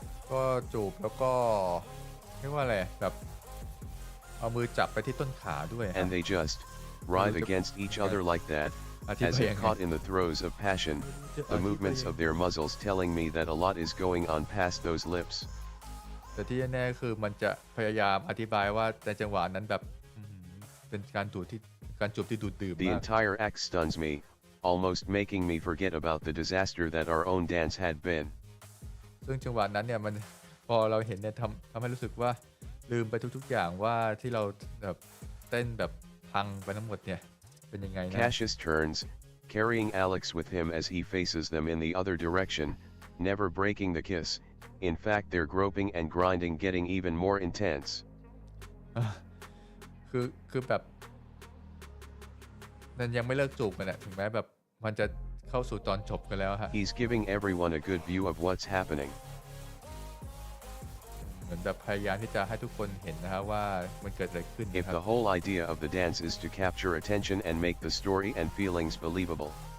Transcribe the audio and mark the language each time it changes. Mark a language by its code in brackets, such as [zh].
[th] ก็จูบแล้วก็เรียกว่าอะไรแบบเอามือจับไปที่ต้นขาด้วย [en] And they just writhe against each other like that, as if caught in the throes of passion, the movements of their muzzles telling me that a lot is going on past those lips. [th] แต่ที่แน่คือมันจะพยายามอธิบายว่าในจังหวะนั้นแบบเป็นการจูบที่ดูดดื่ม [en] The entire act stuns me, almost making me forget about the disaster that our own dance had been. [th] ซึ่งจังหวะนั้นเนี่ยมันพอเราเห็นเนี่ยทำให้รู้สึกว่าลืมไปทุกๆอย่างว่าที่เราแบบเต้นแบบพังไปทั้งหมดเนี่ยเป็นยังไงนะ [en] Cassius turns, carrying Alex with him as he faces them in the other direction, never breaking the kiss. In fact, their groping and grinding getting even more intense. [th] คือแบบนั้นยังไม่เลิกจูบกันนะถึงแม้แบบมันจะเข้าสู่ตอนจบกันแล้วฮะ [en] He's giving everyone a good view of what's happening. [th] เหมือนแบบพยายามที่จะให้ทุกคนเห็นนะฮะว่ามันเกิดอะไรขึ้น [en] If the whole idea of the dance is to capture attention and make the story and feelings believable.